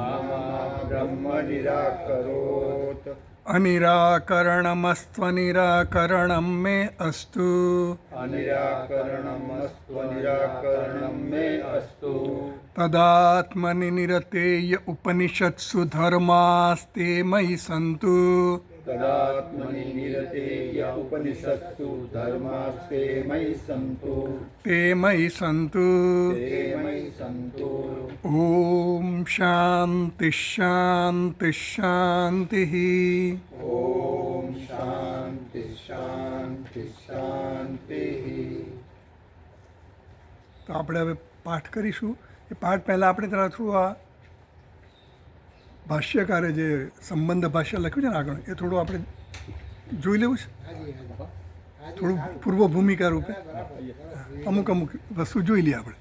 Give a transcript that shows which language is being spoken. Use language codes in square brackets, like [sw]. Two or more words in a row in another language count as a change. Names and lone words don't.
[sa] अनिराकरणमस्त्वनिराकरणं मे अस्तु तदात्मनि निरतेय उपनिषत्सु धर्मास्ते मयि सन्तु ते मयि सन्तु। ॐ शान्ति शान्ति शान्तिः। [gu] તો આપણે હવે પાઠ કરીશું. એ પાઠ પહેલાં આપણે તરફ થોડું આ ભાષ્યકારે જે સંબંધ ભાષ્ય લખ્યું છે ને આગળ એ થોડું આપણે જોઈ લેવું છે, થોડું પૂર્વ ભૂમિકા રૂપે અમુક વસ્તુ જોઈ લઈએ આપણે.